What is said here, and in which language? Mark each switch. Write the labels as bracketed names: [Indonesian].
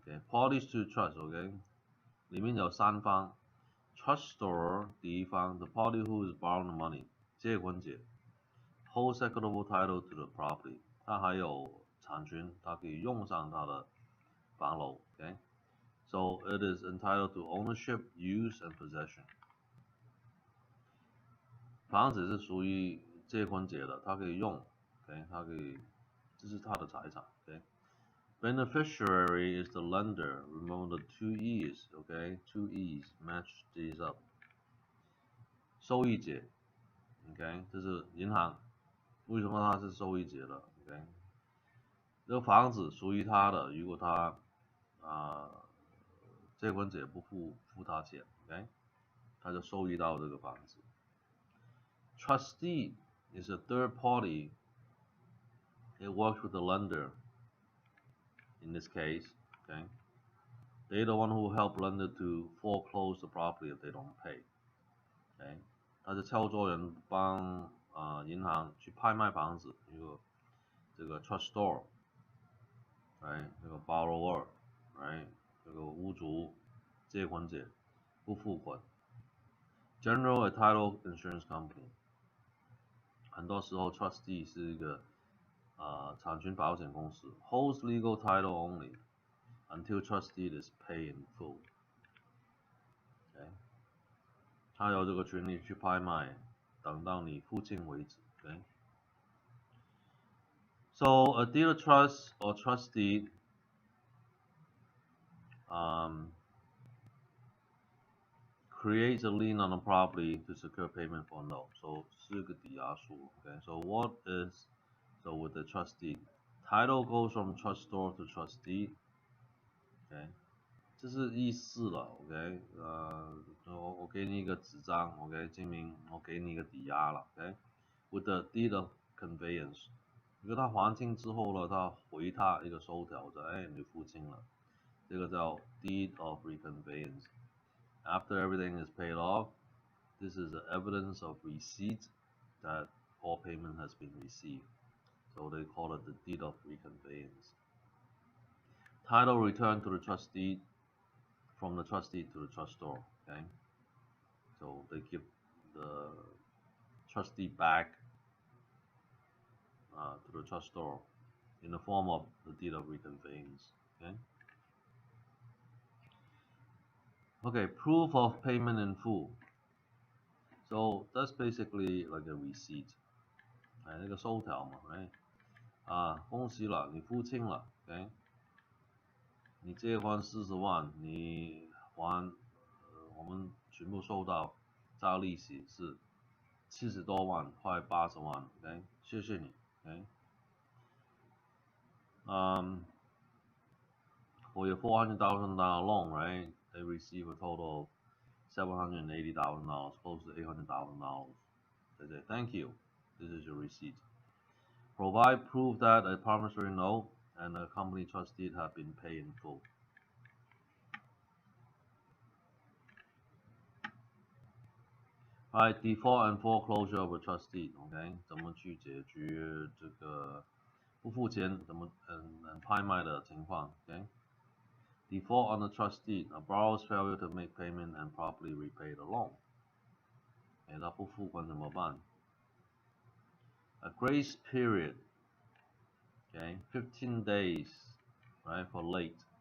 [English] Okay, parties to trust, okay，里面有3方，trustor 第一方，the party who is borrowing the money， 借款者 ，holds equitable title to the property，他还有产权，他可以用上他的房楼，OK。 So it is entitled to ownership, use, and possession。 [Chinese] 房子是属于借款者的，他可以用 ，OK， 他可以，这是他的财产 ，OK。 [English] Beneficiary is the lender. Remember the 2 E's, okay? 2 E's, match these up. [Chinese] 受益者 ，OK， 这是银行，为什么他是受益者的 ？OK， 这个房子属于他的，如果他借款者不付他钱 ，OK， 他就受益到这个房子。 [English] Trustee is a third party. It works with the lender. In this case, okay, they're the one who help lender to foreclose the property if they don't pay. [Chinese] Okay， 他是操作人帮银行去拍卖房子，一个这个 trustor，right， 这个 borrower，right， 这个屋主借款者不付款。 [English] General a title insurance company，很多时候 trustee 是一个产权保险公司，holds legal title only until trustee is paid in full。 [Chinese] Okay， 他有这个权利去拍卖，等到你付清为止。 [English] Okay， So a deed of trust or trustee creates a lien on the property to secure payment for a note. [Chinese] So 是个抵押书。 [English] Okay, so what is with the trustee? Title goes from trustor to trustee. [Chinese] Okay， 这是意思了。 OK， 我给你一个纸张 ，OK， 证明我给你一个抵押了。 [English] OK，with the deed of conveyance。 [Chinese] 如果他还清之后呢，他回他一个收条就，你付清了，这个叫 deed of reconveyance。 [English] After everything is paid off, this is the evidence of receipt that all payment has been received. So they call it the deed of reconveyance. Title returned to the trustee from the trustee to the trustor. Okay, so they give the trustee back to the trustor in the form of the deed of reconveyance. Okay. Okay, proof of payment in full. So that's basically like a receipt. [Chinese] 那个收条嘛 ，right？ 恭喜了，你付清了 ，OK？你借款40万，你还，我们全部收到，加利息是70多万，快80万 ，OK？谢谢你 ，OK？ [English] For your $400,000 loan, right? They receive a total of $780,000, close to $800,000. They say, thank you. This is your receipt. Provide proof that a promissory note and a company trustee have been paid in full. Right, default and foreclosure of a trustee. [Chinese] OK， 怎么去解决这个不付钱怎么拍卖的情况 ？OK。 [English] Default on the trustee, a borrower's failure to make payment and properly repay the loan. [Chinese] 他不付款怎么办？ [English] A grace period, okay, 15 days, right, for late.